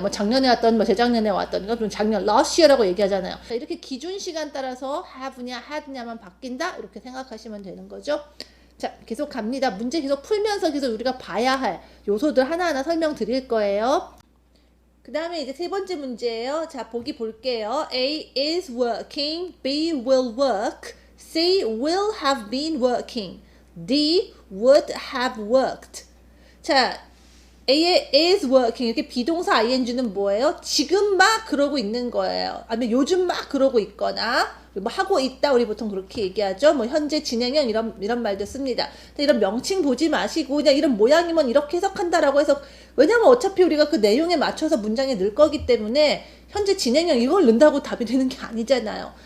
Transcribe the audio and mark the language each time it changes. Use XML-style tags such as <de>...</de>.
<ko>뭐 작년에 왔던 뭐 재작년에 왔던 그러니까 작년 last year라고 얘기하잖아요. 자, 이렇게 기준 시간 따라서 have냐 had냐만 바뀐다 이렇게 생각하시면 되는 거죠. 자, 계속 갑니다. 문제 계속 풀면서 계속 우리가 봐야 할 요소들 하나하나 설명드릴 거예요. 그 다음에 이제 세 번째 문제예요. 자, 보기 볼게요.</ko> <en>A is working, B will work, C will have been working, D would have worked.</en> <ko>자, A의 is working 이렇게 비동사 ing는 뭐예요? 지금 막 그러고 있는 거예요. 아니면 요즘 막 그러고 있거나 뭐 하고 있다 우리 보통 그렇게 얘기하죠. 뭐 현재 진행형 이런 말도 씁니다. 이런 명칭 보지 마시고 그냥 이런 모양이면 이렇게 해석한다라고 해서 왜냐면 어차피 우리가 그 내용에 맞춰서 문장에 넣을 거기 때문에 현재 진행형 이걸 넣는다고 답이 되는 게 아니잖아요.</ko>